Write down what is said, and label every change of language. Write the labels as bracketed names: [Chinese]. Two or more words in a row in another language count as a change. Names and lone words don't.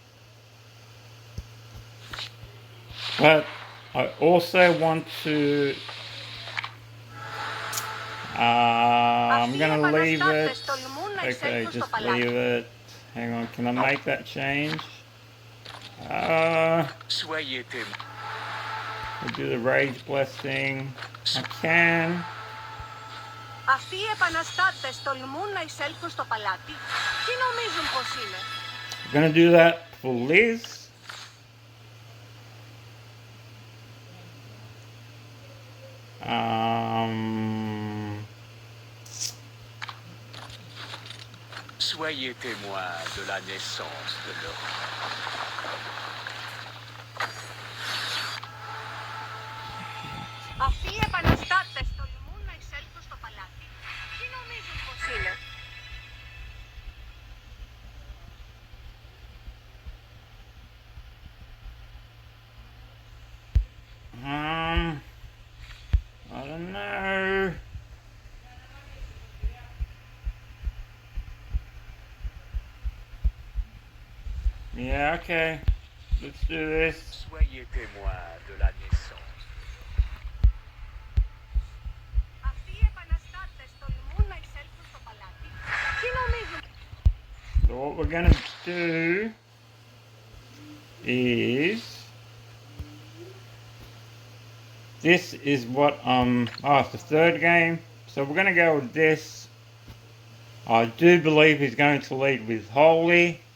[English] But I also want to I'm gonna leave it. Okay, just leave it. Hang on, can I make that change? We'll do the Rage Blessing. I can. [Greek] Αυτοί οι επαναστάτες τολμούν να εισέλθουν στο παλάτι. Τι νομίζουν πως είναι? [English] I'm gonna do that for Liz. [French] Soyez témoin de la naissance de l'Europe. [Greek] Αυτοί οι επαναστάτες τολμούν να εισέλθουν στο παλάτι. Τι νομίζουν πως είναι? [English] I don't know. Yeah, okay. Let's do this. [French] Soyez témoin de la naissance. [Greek] Αυτοί οι επαναστάτες τολμούν να εισέλθουν στο παλάτι. Τι νομίζουν? [English] So what we're gonna do is this is what it's the third game. So we're gonna go with this. I do believe he's going to lead with Holy.